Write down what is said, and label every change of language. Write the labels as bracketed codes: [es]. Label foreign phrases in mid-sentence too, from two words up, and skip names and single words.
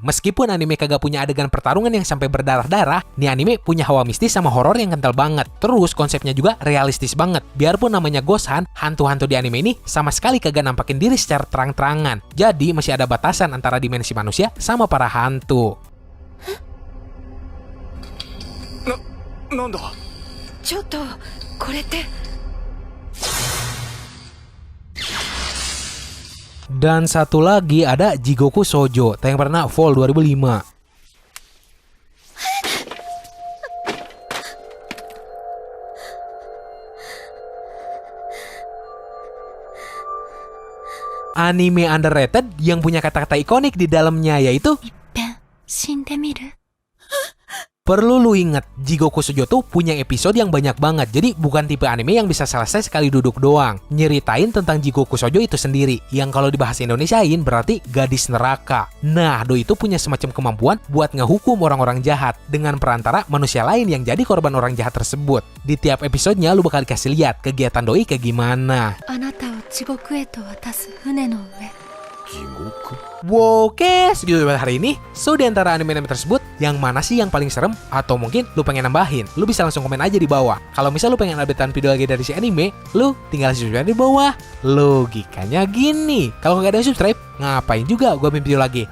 [id] Meskipun anime kagak punya adegan pertarungan yang sampai berdarah-darah, nih anime punya hawa mistis sama horor yang kental banget. Terus konsepnya juga realistis banget. Biarpun namanya Ghost Hunt, hantu-hantu di anime ini sama sekali kagak nampakin diri secara terang-terangan. Jadi masih ada batasan antara dimensi manusia sama para hantu. [ja] なんだ。ちょっとこれって。 [id] Dan satu lagi ada Jigoku Shoujo, tayang perdana Fall 2005. Anime underrated yang punya kata-kata ikonik di dalamnya yaitu [ja] いっぺん死んでみる。 [id] perlu lu inget, Jigoku Shoujo tuh punya episode yang banyak banget. Jadi bukan tipe anime yang bisa selesai sekali duduk doang. Nyeritain tentang Jigoku Shoujo itu sendiri, yang kalau dibahas Indonesiain berarti gadis neraka. Nah, Doi itu punya semacam kemampuan buat ngehukum orang-orang jahat dengan perantara manusia lain yang jadi korban orang jahat tersebut. Di tiap episodenya lu bakal dikasih lihat kegiatan Doi kayak gimana. [ja] あなたを地獄へと渡す船の上。地獄。 [id] Wow, oke, segitu buat hari ini. So, di antara anime-anime tersebut, yang mana sih yang paling serem? Atau mungkin lu pengen nambahin? Lu bisa langsung komen aja di bawah. Kalau misal lu pengen updatean video lagi dari si anime, lu tinggal subscribe di bawah. Logikanya gini, kalau nggak ada yang subscribe, ngapain juga gua bikin video lagi?